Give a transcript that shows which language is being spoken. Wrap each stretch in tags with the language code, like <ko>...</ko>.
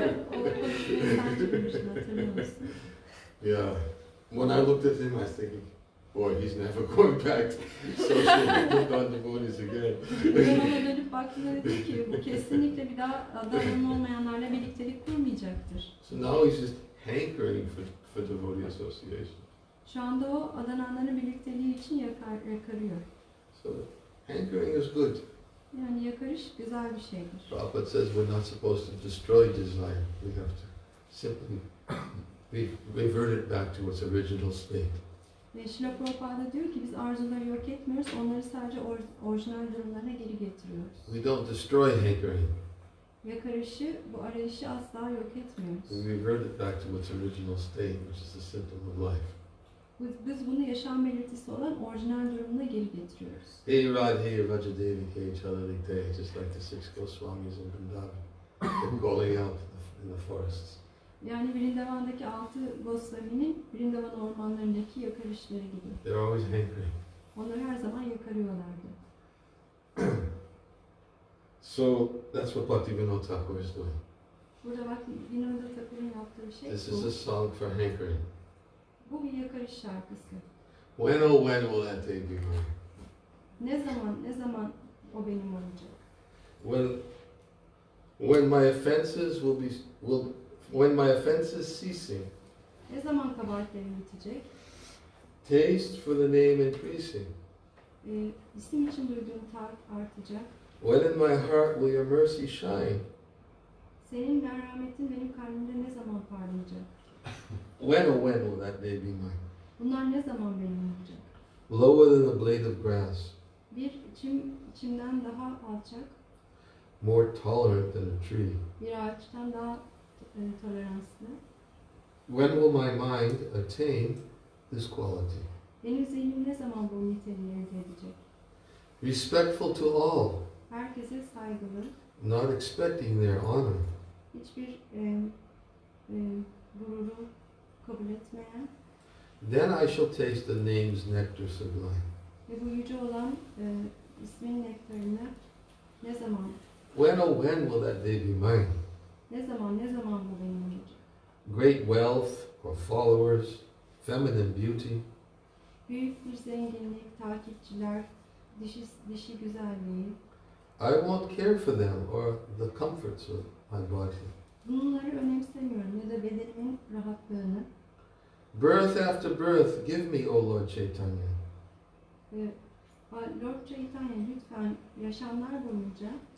<tr>O konuşmayı sen çevirmiştin, hatırlıyor musun?</tr> <en>Yeah. When I looked at him, I was thinking, boy, he's never going back to social non-devotees again.</en> <tr>Ben ona dönüp baktığımda dedim ki bu kesinlikle bir daha adananın olmayanlarla birliktelik kurmayacaktır.</tr> <en>So now he's just hankering for devotee association.</en> <tr>Şu anda o adananların birlikteliği için yakarıyor.</tr> <en>So hankering is good.</en> <tr>Yani yakarış güzel bir şeydir.</tr> <en>Prabhupada says we're not supposed to destroy desire. We have to simply revert it back to its original state.</en> <tr>Ve Şrila Prabhupada diyor ki biz arzuları yok etmiyoruz, onları sadece orijinal durumlarına geri getiriyoruz.</tr> <en>We don't destroy hankering.</en> <tr>Yakarışı, bu arayışı asla yok etmiyoruz.</tr> <en>We revert it back to its original state, which is the symptom of life.</en> <tr>Biz bunu yaşam belirtisi olan orijinal durumuna geri getiriyoruz.</tr> <en>Hey Radhe Rajadevi Ke Chalalite, just like the 6 Goswamis in Vrindavan, they're calling out in the forests.</en> <tr>Yani Vrindavan'daki 6 Goswami'nin Vrindavan ormanlarındaki yakarışları gibi.</tr> <en>They're always hankering.</en> <tr>Onları her zaman yakarıyorlardı.</tr> <en>So that's what Bhaktivinoda Thakur is doing.</en> <tr>Burada bak Vinoda Thakur'un yaptığı şey</tr> <en>This</en> <tr>bu.</tr> <en>is a song for hankering.</en> <tr>Bu bir yakarış şarkısı.</tr> <en>When oh when will that day be mine?</en> <tr>Ne zaman o benim olacak?</tr> <en>When my offenses when my offenses ceasing,</en> <tr>Ne zaman kabahatlerim bitecek?</tr> <en>taste for the name increasing.</en> <tr>İsim için duyduğum tat artacak.</tr> <en>When in my heart will your mercy shine?</en> <tr>Senin merhametin benim kalbimde ne zaman parlayacak?</tr> <en>When oh when will that day be mine?</en> <tr>Bunlar ne zaman benim olacak?</tr> <en>Lower than a blade of grass,</en> <tr>Bir içimden daha alçak,</tr> <en>more tolerant than a tree.</en> <tr>bir ağaçtan daha toleranslı.</tr> <en>When will my mind attain this quality?</en> <tr>Benim zihnim ne zaman bu niteliği elde edecek?</tr> <en>Respectful to all,</en> <tr>Herkese saygılı,</tr> <en>not expecting their honor.</en> <tr>hiçbir gururu kabul etmeyen</tr> <en>Then I shall taste the name's nectar sublime.</en> <tr>ve bu yüce olan ismin nektarını ne zaman</tr> <en>When oh when will that day be mine?</en> <tr>ne zaman bu benim olacak?</tr> <en>Great wealth or followers, feminine beauty,</en> <tr>Büyük bir zenginlik, takipçiler, dişi güzelliği.</tr> <en>I won't care for them or the comforts of my body.</en> <tr>Bunları önemsemiyorum ya da bedenimin rahatlığını.</tr> <en>Birth after birth, give me, O Lord Chaitanya.</en> <tr>Lord Chaitanya lütfen yaşamlar boyunca</tr>